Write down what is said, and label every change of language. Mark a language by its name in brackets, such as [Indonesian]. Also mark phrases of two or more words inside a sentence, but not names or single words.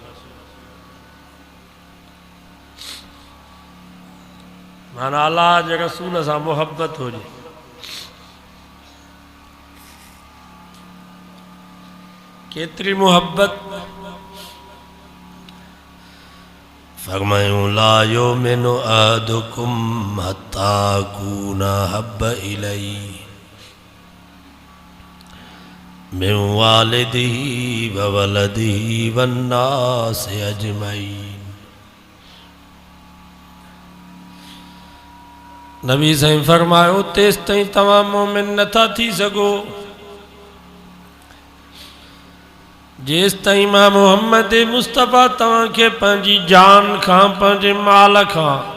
[Sindhi] माना अल्लाह जे रसूल सां मोहब्बत हुजे। केतरी मोहब्बत? [Arabic] फरमायूं لا يؤمن أحدكم حتى أكون أحب إليه من والده وولده والناس أجمعين. [Sindhi] नबी साईं फरमायो तेस ताईं तव्हां मोमिन नथा थी सघो जेस ताईं मां मोहम्मद मुस्तफ़ा तव्हांखे पंहिंजी जान खां पंहिंजे माल खां